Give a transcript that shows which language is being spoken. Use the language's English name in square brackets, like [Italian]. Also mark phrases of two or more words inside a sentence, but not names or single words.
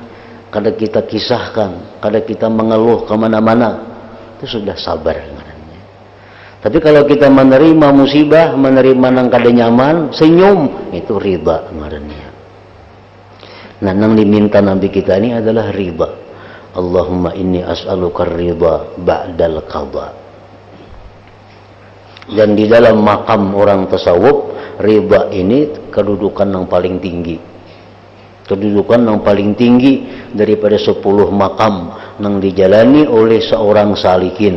[Banjar] Kada kita kisahkan, kada kita mengeluh kemana-mana, itu sudah sabar ngarannya. Tapi kalau kita menerima musibah, menerima nang kada nyaman, senyum, itu ridha ngarannya. [Indonesian] Nah, nang diminta Nabi kita ini adalah ridha. [Arabic] Allahumma inni as'alukar ridha ba'dal qadha. [Indonesian] Dan di dalam makam orang tasawuf, ridha ini kedudukan yang paling tinggi. Kedudukan yang paling tinggi daripada 10 makam yang dijalani oleh seorang salikin.